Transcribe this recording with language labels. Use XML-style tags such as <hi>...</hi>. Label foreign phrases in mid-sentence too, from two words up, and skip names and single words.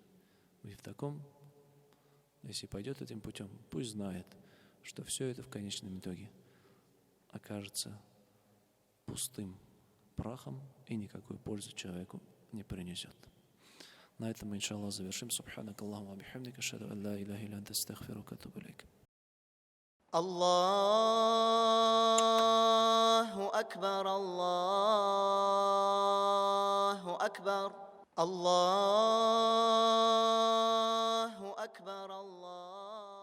<ru>И в таком, если пойдет этим путем, пусть знает, что все это в конечном итоге окажется пустым прахом и никакой пользы человеку не принесет. На этом мы, иншаллах, завершим.</ru> <ar>سبحانك اللهم وبحمدك أشهد أن لا إله إلا أنت أستغفرك وأتوب إليك. الله أكبر الله أكبر الله أكبر الله</ar>